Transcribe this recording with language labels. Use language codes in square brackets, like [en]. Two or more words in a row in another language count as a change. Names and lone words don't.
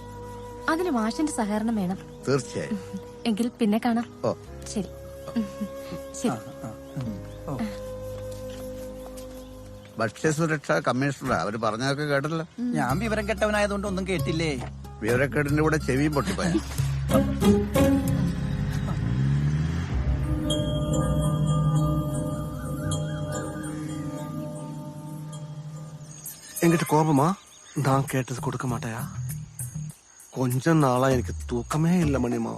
[ml] അതിന് മാഷിന്റെ സഹകരണം വേണം. തീർച്ചയായും. എങ്കിൽ പിന്നെ കാണാം. ഓ ശരി. ശരി. ഭക്ഷ്യസുരക്ഷാ കമ്മീഷണറാ, അവര് പറഞ്ഞതൊക്കെ കേട്ടല്ലോ. ഞാൻ വിവരം കെട്ടവനായതുകൊണ്ട് ഒന്നും കേട്ടില്ലേ. വിവരക്കേടിന്റെ കൂടെ ചെവിയും പൊട്ടിപ്പോയ. [ta] என்கிட்ட கோபமா? நான் கேட்டது கொடுக்க மாட்டேயா? கொஞ்ச நாளா எனக்கு தூக்கமே இல்லை மணிமாவா.